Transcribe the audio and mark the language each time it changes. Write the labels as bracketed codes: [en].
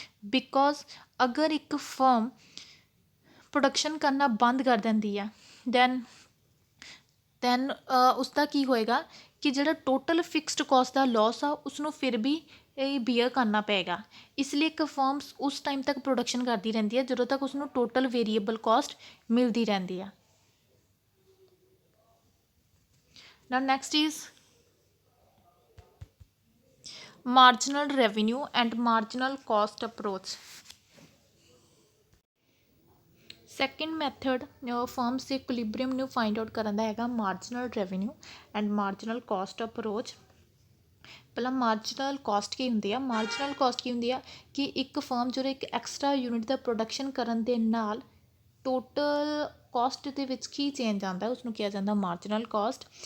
[pa] Because ਅਗਰ ਇੱਕ firm production ਕਰਨਾ ਬੰਦ ਕਰ ਦਿੰਦੀ ਆ ਦੈਨ ਉਸਦਾ ਕੀ ਹੋਏਗਾ ਕਿ ਜਿਹੜਾ ਟੋਟਲ ਫਿਕਸਡ ਕੋਸਟ ਦਾ ਲੋਸ ਆ ਉਸਨੂੰ ਫਿਰ ਵੀ ਇਹ ਬੀਅਰ ਕਰਨਾ ਪਏਗਾ। ਇਸ ਲਈ ਇੱਕ ਫਰਮਸ ਉਸ ਟਾਈਮ ਤੱਕ ਪ੍ਰੋਡਕਸ਼ਨ ਕਰਦੀ ਰਹਿੰਦੀ ਹੈ ਜਦੋਂ ਤੱਕ ਉਸਨੂੰ ਟੋਟਲ ਵੇਰੀਏਬਲ ਕੋਸਟ ਮਿਲਦੀ ਰਹਿੰਦੀ ਆ। [en] Now next is marginal revenue and marginal cost approach. [pa] Second method firms ਦੇ ਇਕੁਲਿਬਰੀਅਮ ਨੂੰ ਫਾਈਂਡ ਆਊਟ ਕਰਨ ਦਾ ਹੈਗਾ marginal revenue and marginal cost approach. ਪਹਿਲਾਂ ਮਾਰਜਨਲ ਕੋਸਟ ਕੀ ਹੁੰਦੀ ਆ? ਮਾਰਜਨਲ ਕੋਸਟ ਕੀ ਹੁੰਦੀ ਆ ਕਿ ਇੱਕ ਫਰਮ ਜਦੋਂ ਇੱਕ ਐਕਸਟਰਾ ਯੂਨਿਟ ਦਾ ਪ੍ਰੋਡਕਸ਼ਨ ਕਰਨ ਦੇ ਨਾਲ ਟੋਟਲ ਕੋਸਟ ਦੇ ਵਿੱਚ ਕੀ ਚੇਂਜ ਆਉਂਦਾ ਉਸਨੂੰ ਕਿਹਾ ਜਾਂਦਾ ਮਾਰਜਨਲ ਕੋਸਟ।